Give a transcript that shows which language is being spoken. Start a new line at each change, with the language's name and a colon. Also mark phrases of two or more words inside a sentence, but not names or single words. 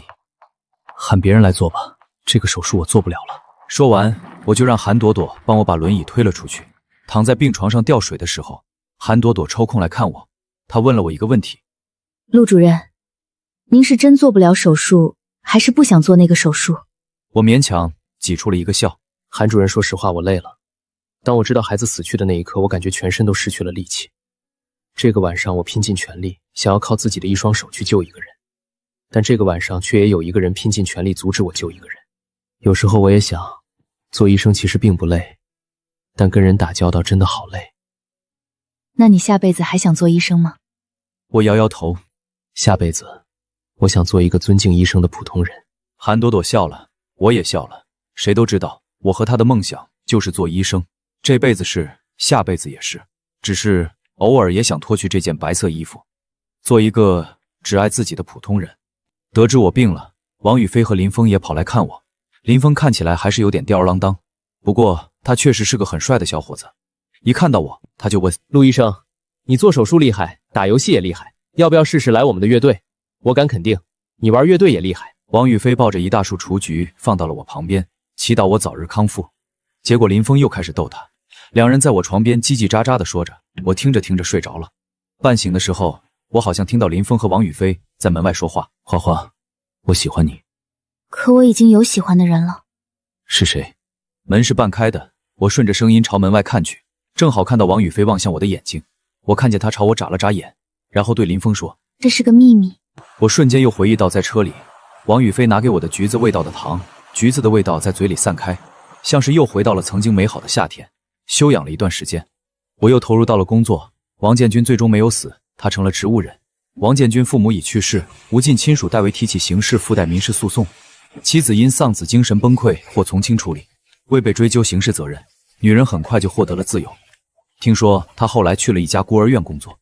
Chinese: 喊別人來做吧，這個手術我做不了了。說完，我就讓韓朵朵幫我把輪椅推了出去。躺在病床上吊水的時候，韓朵朵抽空來看我，她問了我一個問題： 陸主任， 您是真做不了手術，還是不想做那個手術？我勉強擠出了一個笑。韓主任，說實話，我累了。當我知道孩子死去的那一刻，我感覺全身都失去了力氣。這個晚上，我拼盡全力，想要靠自己的一雙手去救一個人，但這個晚上卻也有一個人拼盡全力阻止我救一個人。有時候我也想，做醫生其實並不累，但跟人打交道真的好累。那你下輩子還想做醫生嗎？我搖搖頭，下輩子，我想做一個尊敬醫生的普通人。韓朵朵笑了，我也笑了。誰都知道，我和他的夢想就是做醫生，這輩子是，下輩子也是，只是偶爾也想脫去這件白色衣服，做一個只愛自己的普通人。得知我病了，王宇飛和林峰也跑來看我。林峰看起来還是有點吊兒郎當，不過他確實是個很帥的小伙子。一看到我，他就問： 陸醫生，你做手術厲害，打遊戲也厲害，要不要試試來我們的樂隊？我敢肯定，你玩樂隊也厲害。王宇飛抱着一大束雛菊放到了我旁邊，祈禱我早日康復。結果林峰又開始逗他，兩人在我床邊嘰嘰喳喳地說着，我聽着聽着睡着了。半醒的時候，我好像聽到林峰和王宇飛在門外說話：花花，我喜歡你。可我已經有喜歡的人了。是誰？門是半開的，我順着聲音朝門外看去，正好看到王宇飛望向我的眼睛。我看見他朝我眨了眨眼，然後對林峰說： 這是個秘密。我瞬間又回憶到在車裡，王宇飛拿給我的橘子味道的糖，橘子的味道在嘴裡散開，像是又回到了曾經美好的夏天。休養了一段時間，我又投入到了工作。王建軍最終沒有死，他成了植物人。王建軍父母已去世，無盡親屬代為提起刑事附帶民事訴訟，妻子因喪子精神崩潰或從輕處理，未被追究刑事責任。女人很快就獲得了自由。聽說她後來去了一家孤兒院工作。